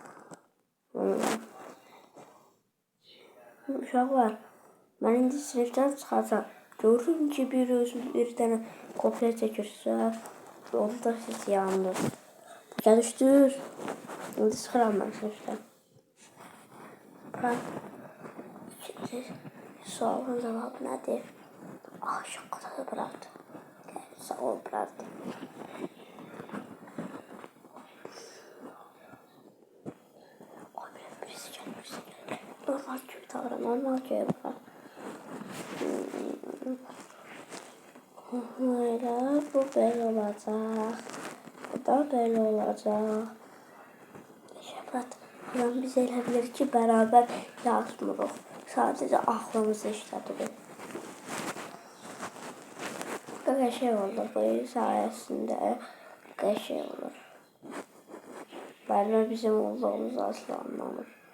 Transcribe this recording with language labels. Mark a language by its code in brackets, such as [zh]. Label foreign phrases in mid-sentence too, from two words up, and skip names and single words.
[az] Uşaqlar, mən indi sinifdən çıxacam. Görürüm ki, bir dənə kopya çəkirsə, onda siz yandınız. Başa düşdünüz? İndi çıxıram mən sinifdən. İkinci sualın cevabı nədir? [tr] Şapkada da bıraktı. Sağ ol, bıraktı. Birisi gel. Normal gibi davran, normal gibi bak. Böyle, bu böyle olacak. Bu da böyle olacak. [az] Şəbət, biz elə bilir ki, bərabər yazmırıq. Sadəcə aklımızı işlədirik. Qəşəng olur, bu sayəsində qəşəng olur. Bəlkə bizim olduğumuz asla anlamır.